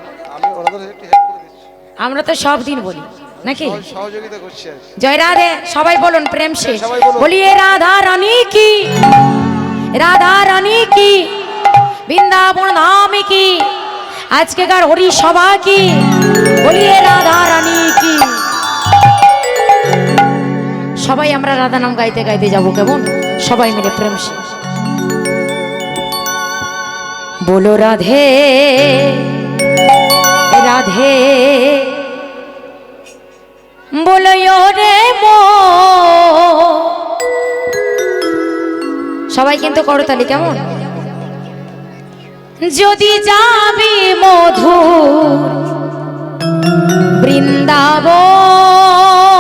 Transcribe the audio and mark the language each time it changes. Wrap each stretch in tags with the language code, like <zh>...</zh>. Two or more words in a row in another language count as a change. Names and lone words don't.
<bn>আমরা তো সব দিন বলি নাকি জয় রাধে সবাই বলুন</bn> <hi>प्रेम से बोलिए राधा रानी की राधा रानी की वृन्दावन धाम की</hi> <bn>আজকেকার</bn> <hi>हरि सभा की बोलिए राधा रानी की</hi> <bn>সবাই আমরা রাধা নাম গাইতে গাইতে যাবো কেমন সবাই মিলে</bn> <hi>प्रेम से बोलो राधे राधे बोलो यो रे मो</hi> <bn>সবাই কিন্তু করতালি কেমন যদি যাবি মধুর বৃন্দাবন</bn>